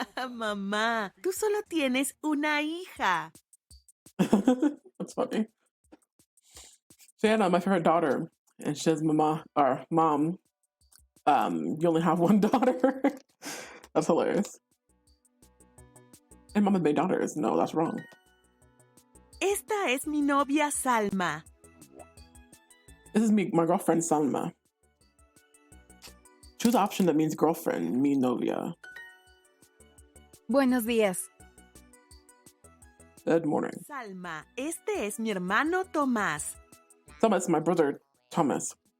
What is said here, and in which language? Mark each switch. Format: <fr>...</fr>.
<es>Mamá, tú solo tienes una hija.</es> <en>That's funny. So Anna, my favorite daughter, and she says, "Mama or Mom, you only have one daughter." That's hilarious. And Mama made daughters. No, that's wrong.</en> <es>Esta es mi novia Salma.</es> <en>This is my girlfriend Salma. Choose the option that means girlfriend,</en> <es>mi novia. Buenos días.</es> <en>Good morning.</en> <es>Salma, este es mi hermano Tomás.</es> <en>Salma, it's my brother Thomas.</en>